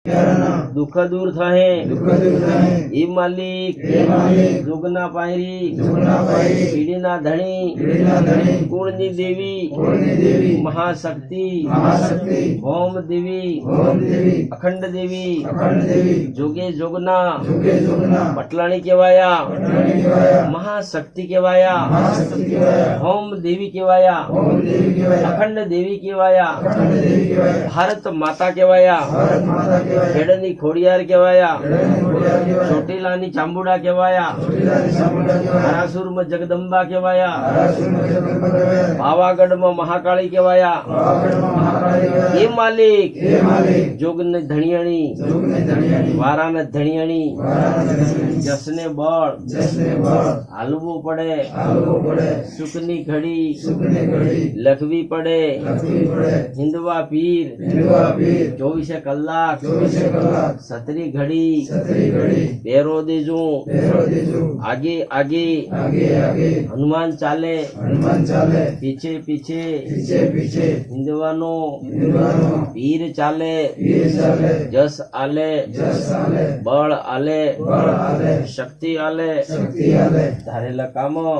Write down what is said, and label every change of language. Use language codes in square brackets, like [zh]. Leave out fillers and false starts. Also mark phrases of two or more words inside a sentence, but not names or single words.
[gu] દુખ દૂર થાહે એ માલિક જોગના પાયરી પીઢીના ધણી કુળની દેવી મહાશક્તિ ઓમ દેવી અખંડ દેવી જોગે જોગના પટલાણી કેવાયા મહાશક્તિ કેવાયા ઓમ દેવી કેવાયા અખંડ દેવી કેવાયા ભારત માતા કેવાયા ખેડની ખોડિયાર કેવાયા ચોટીલાની ચાંબુડા કેવાયા હરાસુરમાં જગદંબા કેવાયા પાવાગઢમાં મહાકાળી કેવાયા એ માલિક જોગને ધણિયાણી વારાને ધણિયાણી જસને બળ હાલવું પડે સુખની ઘડી લખવી પડે હિંદવા પીર 24 કલાક સતરી ઘડી પેરો દેજો [hi] आगे आगे हनुमान चाले पीछे पीछे हिंदवानो पीर चाले [gu] જસ આલે બળ આલે શક્તિ આલે ધારેલા કામ